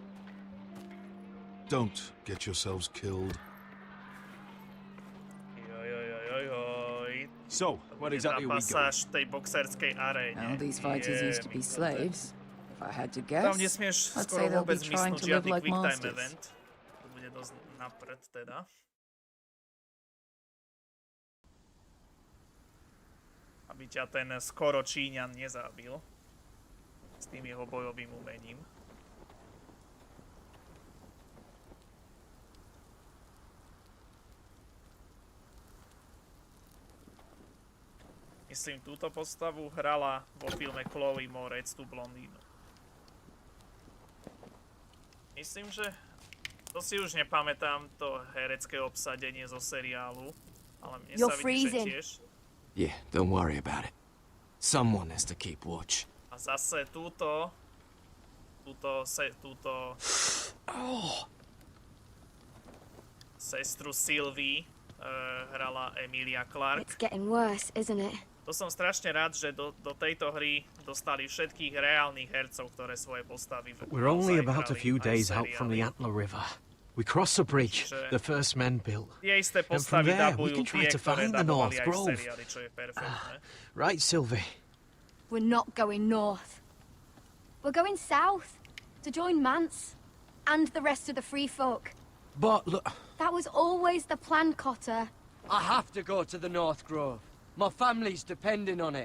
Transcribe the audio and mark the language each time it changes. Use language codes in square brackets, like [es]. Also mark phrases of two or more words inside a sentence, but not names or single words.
[en] Don't get yourselves killed. So, what exactly are we going? Now, these fighters used to be slaves. If I had to guess, [sk] Tam nesmieš [en] I'd [sk] skoro [en] say they'll be [sk] vôbec [en] trying [sk] mysnúť [en] to live [sk] žiadny [en] like quick time masters. event. [sk] To bude dosť napred teda. Aby ťa ten skoro Číňan nezabil. S tým jeho bojovým umením. Myslím, túto postavu hrala vo filme Chloe Moretz, tú blondínu. Myslím, že... To si už nepamätám, to herecké obsadenie zo seriálu. Ale mne sa vidí, že tiež. [en] Yeah, don't worry about it. Someone has to keep watch. [sk] A zase túto... Sestru Sylvie hrala Emilia Clarke. [en] It's getting worse, isn't it? [sk] To som strašne rád, že do tejto hry dostali všetkých reálnych hercov, ktoré svoje postavy [en] We're only [sk] naozaj [en] about a [sk] hrali [en] few [sk] aj v [en] days out from the [sk] seriáli. [en] Antler River. We cross the bridge the first men built. [sk] Tie isté [en] And from [sk] postavy [en] there, we [sk] dabujú [en] can try [sk] tie, [en] to [sk] ktoré [en] find the [sk] dabovali [en] North [sk] aj v [en] Grove. [sk] seriáli, čo je perfektné. [en] Right, Sylvie? We're not going north. We're going south to join Mance and the rest of the free folk. But look... That was always the plan, Cotter. I have to go to the North Grove. My family's depending on it.